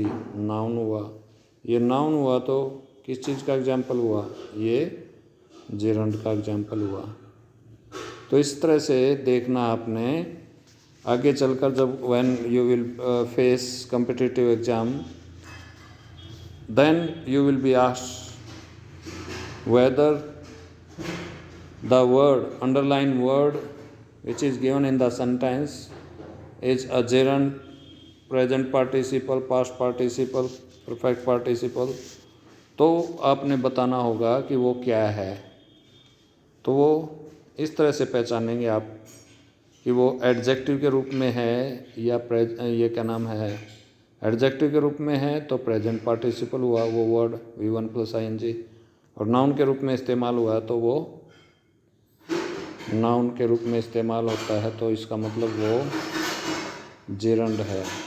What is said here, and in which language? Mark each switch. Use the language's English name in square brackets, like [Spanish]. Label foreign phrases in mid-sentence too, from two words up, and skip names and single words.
[Hindi] नाउन हुआ. ये नाउन हुआ तो किस चीज़ का एग्जाम्पल हुआ? ये जिरंड का एग्जाम्पल हुआ. तो इस तरह से देखना आपने आगे चलकर जब [English] When you will face competitive exam, Then you will be asked whether The word, underline word which is given in the sentence is a gerund, present participle, past participle, perfect participle। [Hindi] तो आपने बताना होगा कि वो क्या है। तो वो इस तरह से पहचानेंगे आप कि वो एडजेक्टिव के रूप में है या ये क्या नाम है, एडजेक्टिव के रूप में है तो [English] present participle [Hindi] हुआ वो वर्ड V1 + ing, और नाउन के रूप में इस्तेमाल हुआ तो वो नाउन के रूप में इस्तेमाल होता है, तो इसका मतलब वो जेरंड है।